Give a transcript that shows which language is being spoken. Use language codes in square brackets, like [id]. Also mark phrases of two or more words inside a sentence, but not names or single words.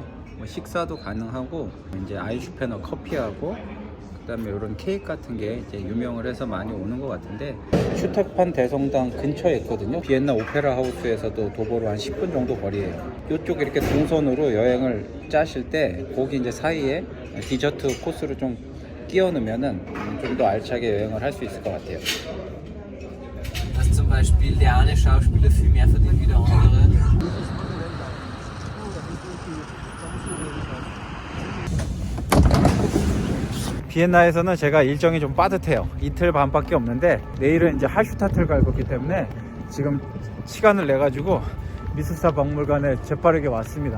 [ko] 뭐 식사도 가능하고 이제 아인슈페너 커피하고 그다음에 이런 케이크 같은 게 이제 유명을 해서 많이 오는 것 같은데 슈터판 대성당 근처에 있거든요. 비엔나 오페라 하우스에서도 도보로 한 10분 정도 거리예요. 이쪽 이렇게 동선으로 여행을 짜실 때 거기 이제 사이에 디저트 코스를 좀 끼워 넣으면은 좀 더 알차게 여행을 할 수 있을 것 같아요. [de] Dass zum Beispiel der eine Schauspieler viel mehr verdient wie der andere. [ko] 비엔나에서는 제가 일정이 좀 빠듯해요. 이틀 반밖에 없는데 내일은 이제 할슈타트를 갈 거기 때문에 지금 시간을 내 가지고 미술사 박물관에 재빠르게 왔습니다.